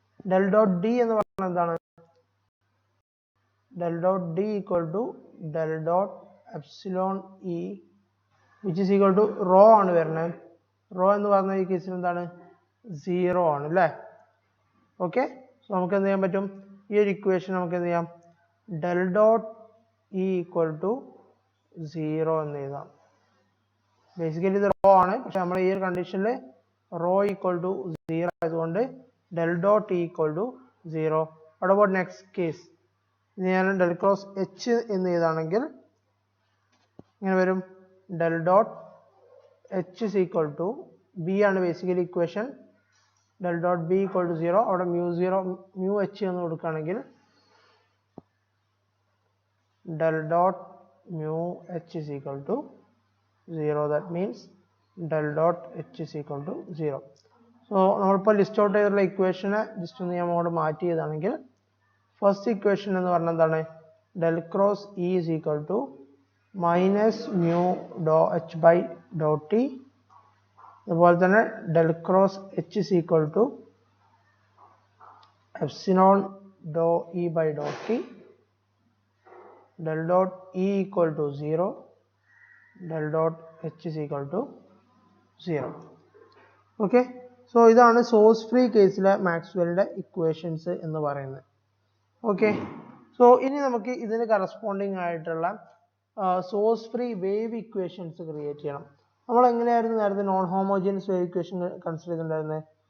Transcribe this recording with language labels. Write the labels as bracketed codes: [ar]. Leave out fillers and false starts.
[en] Del dot d [ml] എന്ന് പറയുന്നത് എന്താണ്, [en] del dot d equal to del dot epsilon e which is equal to rho [ml] ആണ് വരുന്നത്. Raw എന്ന് പറഞ്ഞ ഈ കേസിൽ എന്താണ്, 0 ആണ് അല്ലേ. ഓക്കെ, സോ നമുക്ക് എന്ത് ചെയ്യാൻ പറ്റും, ഈ ഒരു ഇക്വേഷൻ നമുക്ക് എന്ത് ചെയ്യാം, del dot E equal to 0 എന്ന് എഴുതാം. ബേസിക്കലി ഇത് റോ ആണ്, പക്ഷെ നമ്മൾ ഈ ഒരു കണ്ടീഷനിൽ റോ ഈക്വൽ ടു 0 ആയതുകൊണ്ട് del dot E equal to 0. [en] What about next case? [ml] ഇനി ഞാൻ ഡെൽ ക്രോസ് എച്ച് എന്ന് എഴുതാണെങ്കിൽ ഇങ്ങനെ വരും, del dot H is equal to B ആണ് basically equation. Del dot B equal to 0, അവിടെ മ്യൂ എച്ച് എന്ന് കൊടുക്കുകയാണെങ്കിൽ [en] del dot mu h is equal to 0. That means del dot h is equal to 0. [ml] So നമ്മളിപ്പോൾ list out ചെയ്തിട്ടുള്ള ഇക്വേഷനെ just ഒന്ന് ഞാൻ അങ്ങോട്ട് മാറ്റി ചെയ്താണെങ്കിൽ ഫസ്റ്റ് ഇക്വേഷൻ എന്ന് പറഞ്ഞാൽ എന്താണ്, del cross E is equal to minus mu Dr H by Dr T. അതുപോലെ തന്നെ del cross H is equal to epsilon Dr E by Dr T. [en] Del dot E equal to 0, del dot H is equal to 0. [ml] Okay, so ഇതാണ് source free കേസിലെ മാക്സ്വെല്ലിന്റെ equations എന്ന് പറയുന്നത്. Okay, so ഇനി നമുക്ക് ഇതിന് കറസ്പോണ്ടിങ് ആയിട്ടുള്ള source free wave equations create ചെയ്യണം. നമ്മൾ എങ്ങനെയായിരുന്നു നേരത്തെ non homogeneous wave equation consider ചെയ്തിട്ടുണ്ടായിരുന്നത്?